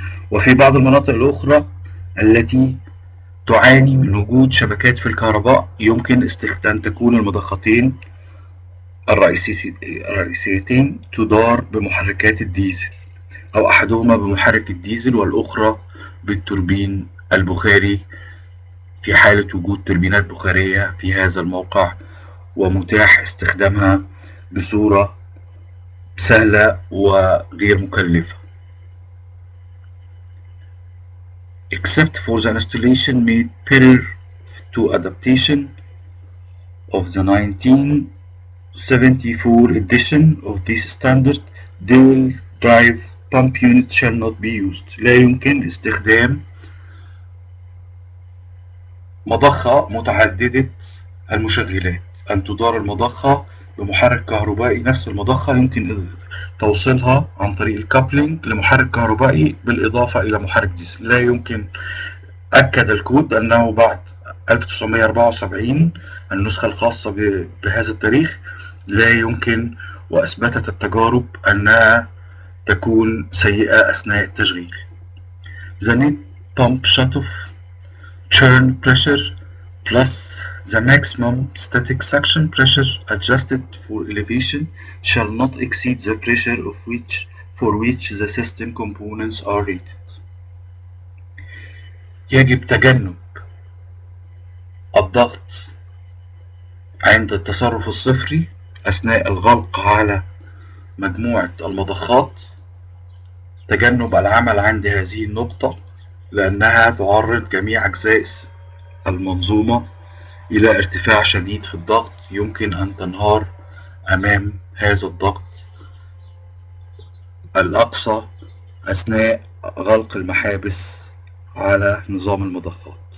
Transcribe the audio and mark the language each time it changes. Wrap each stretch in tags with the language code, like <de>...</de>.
<ar>وفي بعض المناطق الأخرى التي تعاني من وجود شبكات في الكهرباء يمكن أن تكون المضختين الرئيسيتين تدار بمحركات الديزل، أو أحدهما بمحرك الديزل والأخرى بالتوربين البخاري في حالة وجود توربينات بخارية في هذا الموقع ومتاح استخدامها بصورة سهلة وغير مكلفة.</ar> <en>Except for the installation made prior to adoption of the 1974 edition of this standard, dual drive pump unit shall not be used.</en> <ar>لا يمكن استخدام مضخة متعددة المشغلات، أن تدار المضخة بمحرك كهربائي. نفس المضخة يمكن توصيلها عن طريق الكابلينج لمحرك كهربائي بالإضافة إلى محرك ديزل. لا يمكن. أكد الكود أنه بعد 1974 النسخة الخاصة بهذا التاريخ لا يمكن، وأثبتت التجارب أنها تكون سيئة أثناء التشغيل.</ar> <en>The net pump shutoff churn pressure plus the maximum static suction pressure adjusted for elevation shall not exceed the pressure of which for which the system components are rated.</en> <ar>يجب تجنب الضغط عند التصرف الصفري أثناء الغلق على مجموعة المضخات. تجنب العمل عند هذه النقطة لأنها تعرض جميع أجزاء المنظومة إلى ارتفاع شديد في الضغط يمكن أن تنهار أمام هذا الضغط الأقصى أثناء غلق المحابس على نظام المضخات.</ar>